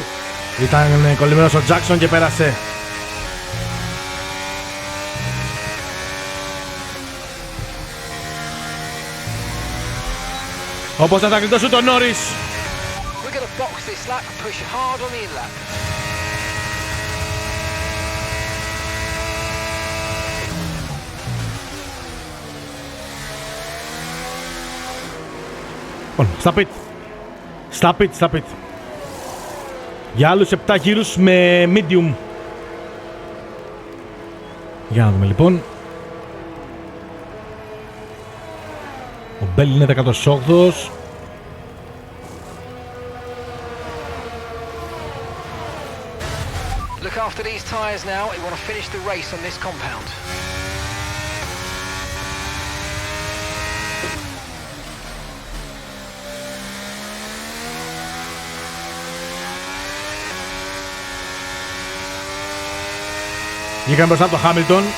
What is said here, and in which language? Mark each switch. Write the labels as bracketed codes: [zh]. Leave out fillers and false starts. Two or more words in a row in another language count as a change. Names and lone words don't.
[el] Ήταν κολλημένος ο Τζάκσον και πέρασε. Όπως θα κλειτώσει τον Νόρις. [en] Box this lap and push hard on the in-lap. [el] Στα pit. Για άλλους 7 γύρους με medium. Για να δούμε λοιπόν. Ο Μπέλ είναι 18ος. [en] Look after these tyres now. We want to finish the race on this compound. [el] Βγήκαν μπροστά από το Χάμιλτον.